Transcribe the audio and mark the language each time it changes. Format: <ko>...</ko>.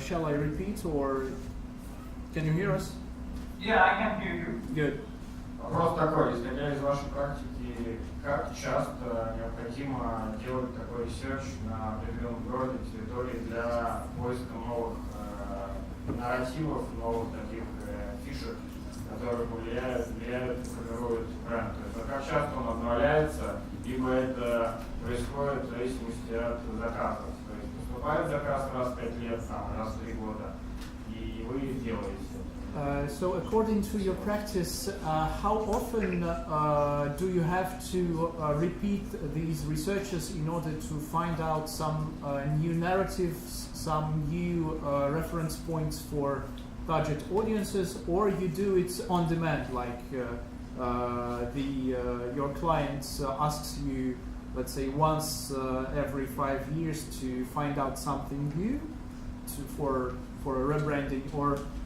<en>Shall I repeat, or can you hear us? Yeah, I can hear you. Good.</en> <ru>Вопрос такой, исходя из вашей практики, как часто необходимо делать такой ресерч на определенном городе, территории для поиска новых нарративов, новых таких фишек, которые влияют и формируют бренд? То есть, как часто он обновляется, либо это происходит в зависимости от заказов. То есть поступает заказ раз в 5 лет, раз в 3 года, и вы делаете.</ru> <en>So according to your practice, how often do you have to repeat these researches in order to find out some new narratives, some new reference points for target audiences, or you do it on demand, like your client asks you, let's say, once every 5 years to find out something new for a rebranding, or</en>